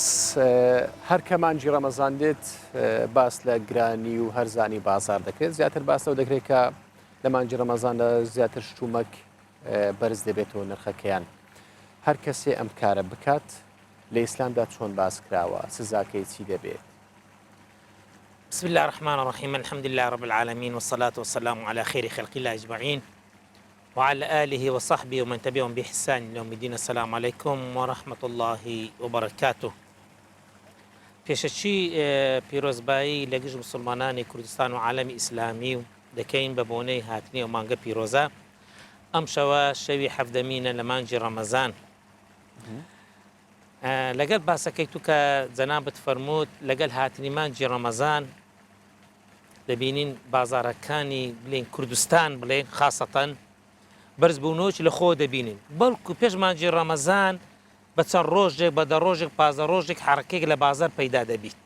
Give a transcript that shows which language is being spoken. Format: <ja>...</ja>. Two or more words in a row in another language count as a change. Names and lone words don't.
<ckb>هەر کە مانجی ڕەمەزان دێت باس لە گرانی و هەرزانی بازار دەکرێت زیاتر باسەوە دەکرێت کە لە مانجی ڕەمەزاندا زیاتر شتومەک بەرز دەبێتەوە نرخەکەیان. هەر کەسێ ئەم کارە بکات لە ئیسلامدا چۆن باس کراوە سزاکەی چی دەبێت؟</ckb> <ar>بسم الله الرحمن الرحيم الحمد لله رب العالمين والصلاة والسلام على خير خلق الله أجمعين وعلى آله وصحبه ومن تبعهم بإحسان إلى يوم الدين. السلام عليكم ورحمة الله وبركاته.</ar> <ckb>پێشەچی پیرۆزبایی لە گشت مسلمانانی کوردستان و عالەمی ئیسلامی و دەکەین بە بۆنەی هاتنی و مانگە پیرۆزە ئەم شەوە شەوی حەفدەمینە لە مانجی ڕەمەزان. لەگەڵ باسەکەی تو کە جەنابەت فەرمووت لەگەڵ هاتنی مانجی ڕەمەزان دەبینین بازارەکانی بڵێن کوردستان بڵێن خاسەتەن بەرزبوونەوەی لە خۆ دەبینین بەڵکو پێش مانجی ڕەمەزان بە چەند ڕۆژێک بە دە ڕۆژێک پازە ڕۆژێک حرەکەیەک لە بازار پەیدا دەبیت.</ckb>